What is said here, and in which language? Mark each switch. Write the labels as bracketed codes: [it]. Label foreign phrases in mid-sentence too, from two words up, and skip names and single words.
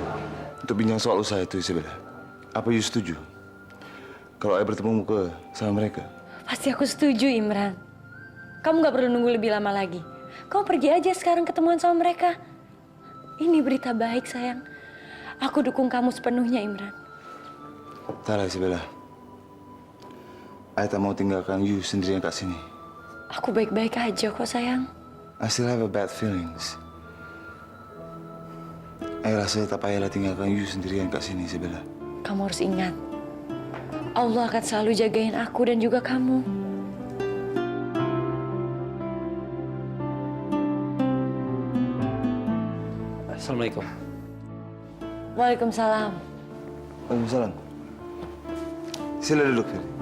[ms] Untuk bincang soal usaha itu, Isabella. Apa you setuju? Kalau saya bertemu muka sama mereka? [id] Pasti aku setuju, Imran. Kamu nggak perlu nunggu lebih lama lagi. Kamu pergi aja sekarang ketemuan sama mereka. Ini berita baik, sayang. Aku dukung kamu sepenuhnya, Imran. [ms] Tak lah, Isabella. Saya tak mau tinggalkan you sendirian kat sini. [id] Aku baik-baik aja kok, sayang. [en] I still have a bad feelings. [ms] Saya rasa tak payahlah tinggalkan you sendirian kat sini, Isabella. [id] Kamu harus ingat, Allah akan selalu jagain aku dan juga kamu. [ms] Assalamualaikum. Waalaikumsalam. Waalaikumsalam. Sila duduk, Ferdi.